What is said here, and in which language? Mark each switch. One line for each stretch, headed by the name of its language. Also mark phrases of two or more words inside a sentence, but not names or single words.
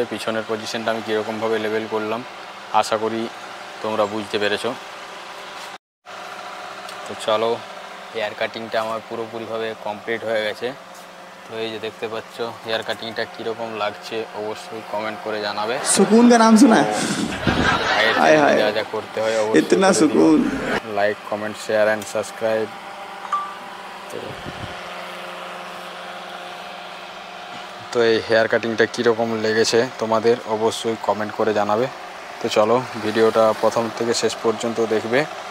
Bangla: পিছনের পজিশনটা আমি কীরকমভাবে লেভেল করলাম আশা করি তোমরা বুঝতে পেরেছো। তো চলো,
English: hair cutting
Bangla: আমার পুরোপুরিভাবে কমপ্লিট হয়ে গেছে। তো এই যে দেখতে পাচ্ছ
English: hair cutting
Bangla: কীরকম লাগছে অবশ্যই কমেন্ট করে জানাবে।
Hindi: सुकून का नाम सुना है? हाय हाय,
Bangla: যা যা করতে হয় অবশ্যই
Hindi: इतना सुकून।
English: like, comment, share and subscribe.
Bangla: তো এই
English: hair cutting
Bangla: কীরকম লেগেছে তোমাদের অবশ্যই কমেন্ট করে জানাবে। তো চলো, ভিডিওটা প্রথম থেকে শেষ পর্যন্ত দেখবে।